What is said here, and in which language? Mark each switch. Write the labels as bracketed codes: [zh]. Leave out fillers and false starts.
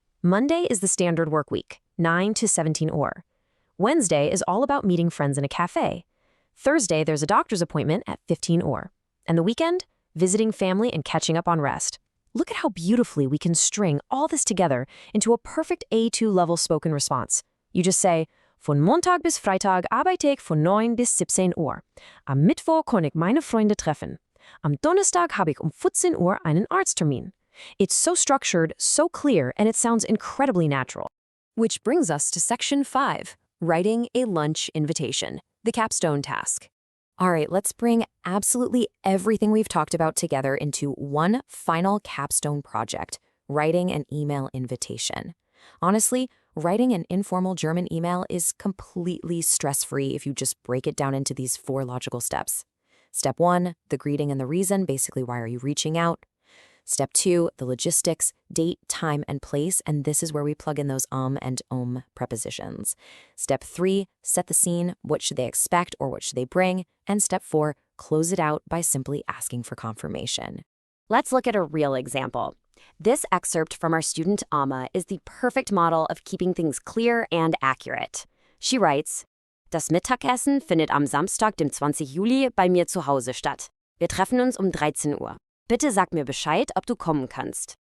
[en] Monday is the standard work week, 9 to 17 Uhr. Wednesday is all about meeting friends in a cafe. Thursday, there's a doctor's appointment at 15 Uhr. And the weekend, visiting family and catching up on rest. Look at how beautifully we can string all this together into a perfect A2 level spoken response. You just say, [de] Von Montag bis Freitag arbeite ich von 9 bis 17 Uhr. Am Mittwoch kann ich meine Freunde treffen. Am Donnerstag habe ich 14 Uhr einen Arzttermin. [en] It's so structured, so clear, and it sounds incredibly natural. Which brings us to section 5, writing a lunch invitation, the capstone task. All right, let's bring absolutely everything we've talked about together into one final capstone project, writing an email invitation. Honestly, writing an informal German email is completely stress-free if you just break it down into these 4 logical steps. Step 1, the greeting and the reason, basically why are you reaching out? Step 2, the logistics, date, time, and place, and this is where we plug in those and prepositions. Step 3, set the scene, what should they expect or what should they bring? And step 4, close it out by simply asking for confirmation. Let's look at a real example. This excerpt from our student Amma is the perfect model of keeping things clear and accurate. She writes, [de] Das Mittagessen findet am Samstag, dem 20. Juli, bei mir zu Hause statt. Wir treffen uns 13 Uhr. Bitte sag mir Bescheid, ob du kommen kannst.